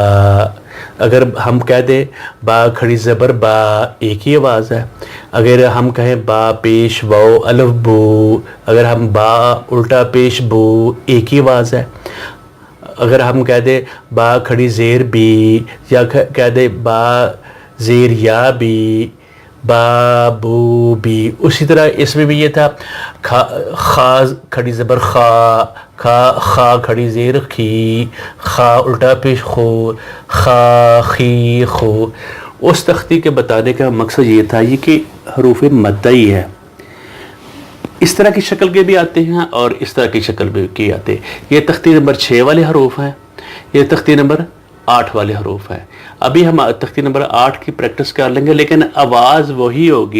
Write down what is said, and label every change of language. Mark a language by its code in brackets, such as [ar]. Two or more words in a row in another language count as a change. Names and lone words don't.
[ur] اگر ہم کہہ دیں با کھڑی زبر با، ایک ہی آواز ہے۔ اگر ہم کہیں با پیش واو الف بو، اگر ہم با الٹا پیش بو، ایک ہی آواز ہے۔ اگر ہم کہہ دیں با کھڑی زیر بی، یا کہہ دیں با زیر یا بی، با بو بی، اسی طرح اس میں بھی یہ تھا خا کھڑی زبر خا، خا کھڑی زیر خی، خا الٹا پیش خو، خا خی خو۔ اس تختی کے بتانے کا مقصد یہ تھا یہ کہ حروف مدہ ہی ہے، اس طرح کی شکل کے بھی آتے ہیں اور اس طرح کی شکل بھی آتے ہیں۔ یہ تختی نمبر 6 والے حروف ہیں، یہ تختی نمبر 8 والے حروف ہیں۔ ابھی ہم تختی نمبر 8 کی پریکٹس کر لیں گے، لیکن آواز وہی ہوگی۔